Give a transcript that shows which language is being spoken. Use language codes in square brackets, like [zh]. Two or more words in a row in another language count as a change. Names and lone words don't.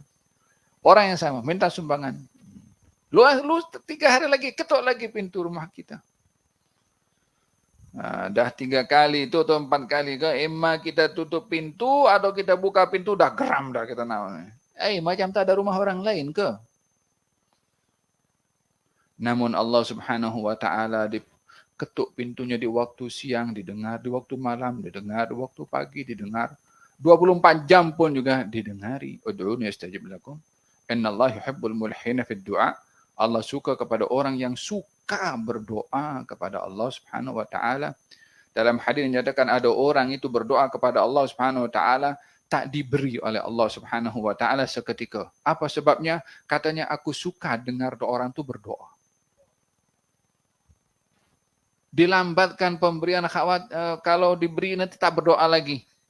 [ms] Orang yang sama, minta sumbangan. Lu 3 hari lagi, ketuk lagi pintu rumah kita. Dah 3 kali itu atau 4 kali ke, emang kita tutup pintu atau kita buka pintu, dah geram dah kita namanya. Macam tak ada rumah orang lain ke? Namun Allah [ar] سبحانه وتعالى [ms] diketuk pintunya di waktu siang, didengar di waktu malam, didengar di waktu pagi, didengar 24 jam pun juga didengari. [ar] ادعوني أستجب لكم. إن الله يحب الملحين في الدعاء. [ms] Allah suka kepada orang yang suka berdoa kepada Allah [ar] سبحانه وتعالى. [ms] Dalam hadis dinyatakan ada orang itu berdoa kepada Allah [ar] سبحانه وتعالى [ms] tak diberi oleh Allah [ar] سبحانه وتعالى [ms] seketika. Apa sebabnya? Katanya, aku suka dengar orang itu berdoa. Dilambatkan pemberian kalau diberi nanti tak berdoa lagi.